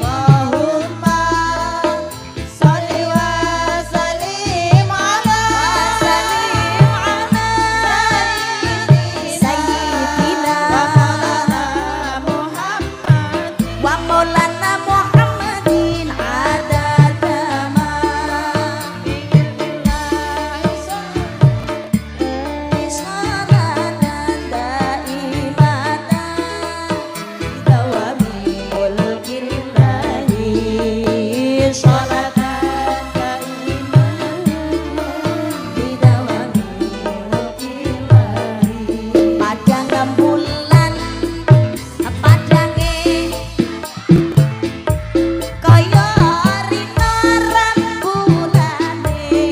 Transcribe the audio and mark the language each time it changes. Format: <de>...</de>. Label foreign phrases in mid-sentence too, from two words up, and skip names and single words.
<ar>اللهم صل وسلم على سيدنا ومولانا محمد عدد ما صلاة دائمة بدوام ملك الله صلاة دائمة بدوام ملك الله.</ar> <jv>Padang rembulan padange kaya rina rembulane</jv>